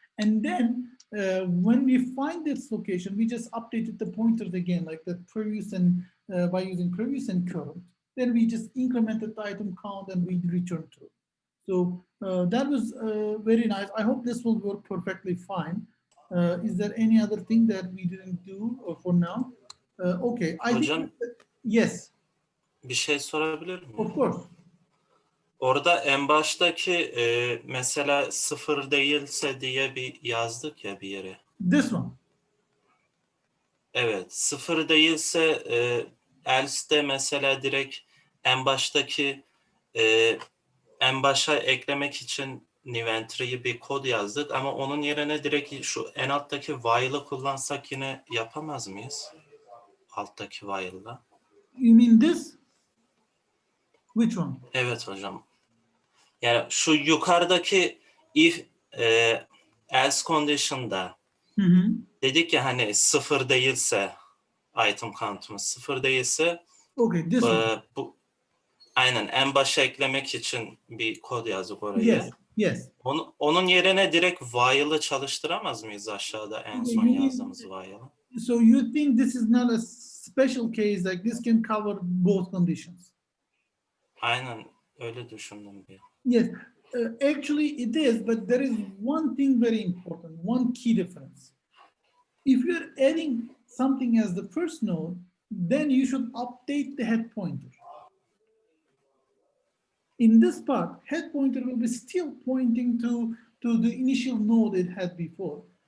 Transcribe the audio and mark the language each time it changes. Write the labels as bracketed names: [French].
[English] And then when we find its location, we just updated the pointers again, like the previous and by using previous and current. Then we just incremented the item count and we return true. So that was very nice. I hope this will work perfectly fine. Is there any other thing that we didn't do for now? Okay. [Turkish] Hocam, [English] yes. [Turkish] bir şey sorabilir miyim? [English] Of course. [Turkish] Orada en baştaki mesela 0 değilse diye bir yazdık ya bir yere. [English] This one. [Turkish] Evet, 0 değilse else'de mesela direkt en baştaki en başa eklemek için new entry'yi bir kod yazdık ama onun yerine direkt şu en alttaki while'ı kullansak yine yapamaz mıyız? Alttaki while'la. [English] You mean this? Which one? [Turkish] Evet hocam. Yani şu yukarıdaki if else condition'da dedik ya hani 0 değilse item count'umuz 0 değilse [English] okay, this one. [Turkish] bu aynen en başa eklemek için bir kod yazdık oraya. [English] Yes, yes. [Turkish] Onun yerine direkt while'ı çalıştıramaz mıyız aşağıda en son yazdığımız while'ı? [English] So you think this is not a special case, like this can cover both conditions? [Turkish] Aynen öyle düşündüm bir. [English] Yes, actually it is, but there is one thing very important, one key difference. If you're adding something as the first node, then you should update the head pointer. In this part, head pointer will be still pointing to the initial node it had before.